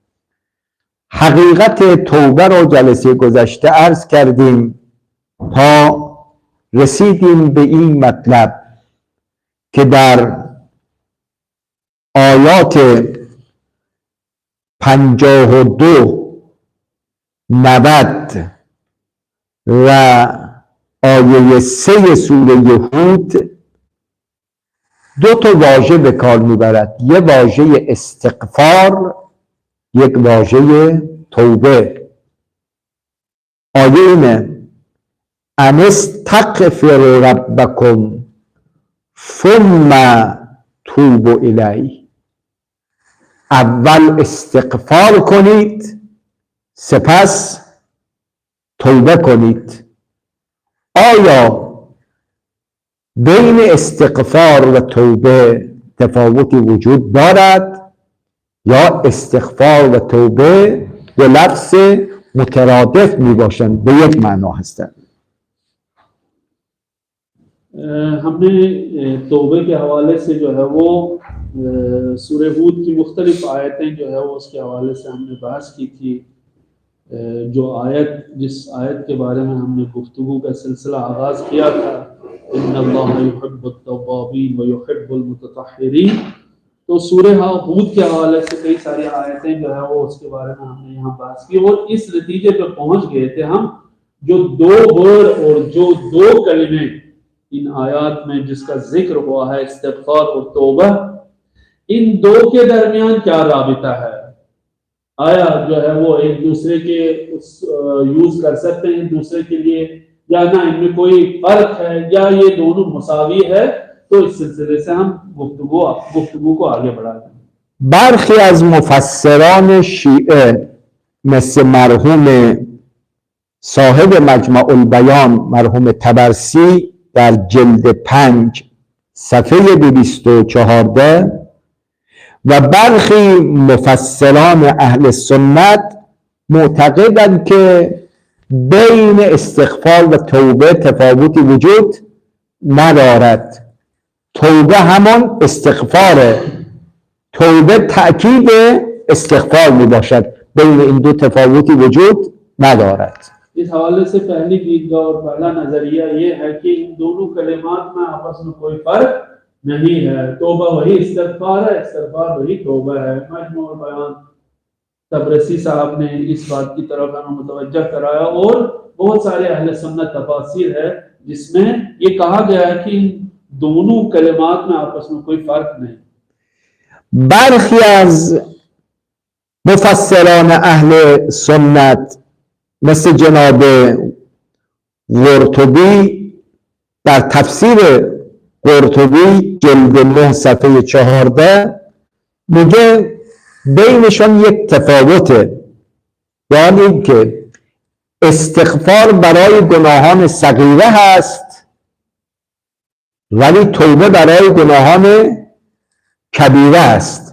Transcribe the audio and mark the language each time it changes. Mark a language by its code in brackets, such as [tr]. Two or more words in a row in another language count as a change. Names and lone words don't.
[fa] حقیقت توبه را جلسه گذشته عرض کردیم تا رسیدیم به این مطلب که در آیات 52 90 و آیه 3 سوره هود دو تا واژه به کار میبرد. یک واژه استغفار، یک واژه توبه. آیه اینه [ar] ان استغفروا ربکم ثم توبوا الیه. [fa] اول استغفار کنید سپس توبه کنید. آیا بین استغفار و توبه تفاوتی وجود دارد یا استغفار و توبه دو لفظ مترادف می باشند، به یک معنا هستند؟ [ur] ہم نے توبے کے حوالے سے جو ہے وہ سورہ ہود کی مختلف آیتیں جو ہے وہ اس کے حوالے سے ہم نے بحث کی تھی. جو آیت جس آیت کے بارے میں ہم نے گفتگو کا سلسلہ آغاز کیا تھا, [ar] إن الله يحب التوابين و يحب المتطهرين, [ur] تو سورہ ہود کے حوالے سے کئی ساری آیتیں جو ہے وہ اس کے بارے میں ہم نے یہاں بحث کی اور اس نتیجے پر پہنچ گئے تھے ہم جو دو ورڈ اور جو دو کلمے ان آیات میں جس کا ذکر ہوا ہے استغفار اور توبہ، ان دو کے درمیان کیا رابطہ ہے. آیا جو ہے وہ ایک دوسرے کے یوز کر سکتے ہیں ایک دوسرے کے لیے یا نہ، ان میں کوئی فرق ہے یا یہ دونوں مساوی ہے. تو اس سلسلے سے ہم گفتگو کو آگے بڑھاتے ہیں. [fa] برخی از مفسران شیعه مثل مرحوم صاحب مجمع البیان مرحوم طبرسی در جلد 5 صفحه 214 و برخی مفسران اهل سنت معتقدند که بین استغفار و توبه تفاوتی وجود ندارد. توبه همان استغفاره، توبه تأکید استغفار می باشد. بین این دو تفاوتی وجود ندارد. [ur] اس حوالے سے پہلی دیدگاہ اور پہلا نظریہ یہ ہے کہ ان دونوں کلمات میں آپس میں کوئی فرق نہیں ہے. توبہ وہی استغفار ہے، استغفار وہی توبہ ہے. مجمع بیان طبرسی صاحب نے اس بات کی طرف ہمیں متوجہ کرایا اور بہت سارے اہل سنت تفاسیر ہے جس میں یہ کہا گیا ہے کہ ان دونوں کلمات میں آپس میں کوئی فرق نہیں. [fa] برخی از مفسران اهل سنت مثل جناب قرطبی در تفسیر قرطبی جلد 9 صفحه 14 میگه بینشان یک تفاوته، یعنی این که استغفار برای گناهان صغیره هست ولی توبه برای گناهان کبیره است.